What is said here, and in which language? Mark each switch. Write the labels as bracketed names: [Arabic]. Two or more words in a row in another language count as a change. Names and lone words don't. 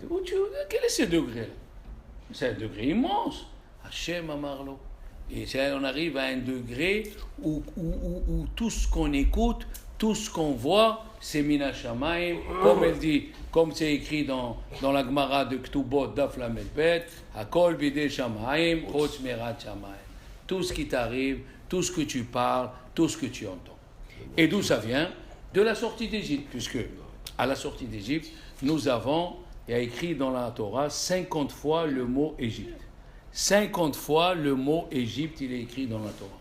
[French] Quel est ce degré-là? C'est un degré immense. [Hebrew] השם אמר לו. [French] Et on arrive à un degré où tout ce qu'on écoute, tout ce qu'on voit, c'est [Hebrew] מן השמים, [French] comme elle dit, comme c'est écrit dans la Gemara de Ktubot Daf Lamed Bet, [Hebrew] הכל בידי שמים חוץ מיראת שמים. [French] Tout ce qui t'arrive, tout ce que tu parles, tout ce que tu entends. Et d'où ça vient? De la sortie d'Égypte, puisque à la sortie d'Égypte, nous avons, il y a écrit dans la Torah 50 fois le mot Égypte. 50 fois le mot Égypte, il est écrit dans la Torah.